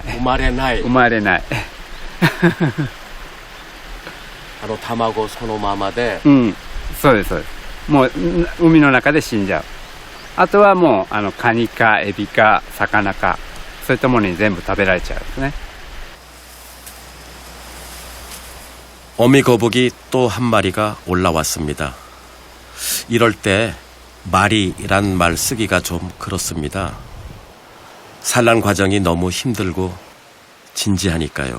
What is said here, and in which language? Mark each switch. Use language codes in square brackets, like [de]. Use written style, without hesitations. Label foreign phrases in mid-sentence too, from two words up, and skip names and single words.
[ja] 生まれない生まれない。卵そのままでうん、そうですそうです。もう海の中で死んじゃう。あとはもうカニかエビか魚かそういったものに全部食べられちゃうんですね。 [ko] 어미 거북이 또 한 마리가 올라왔습니다. 이럴 때 마리란 말 쓰기가 좀 그렇습니다. 산란 과정이 너무 힘들고 진지하니까요.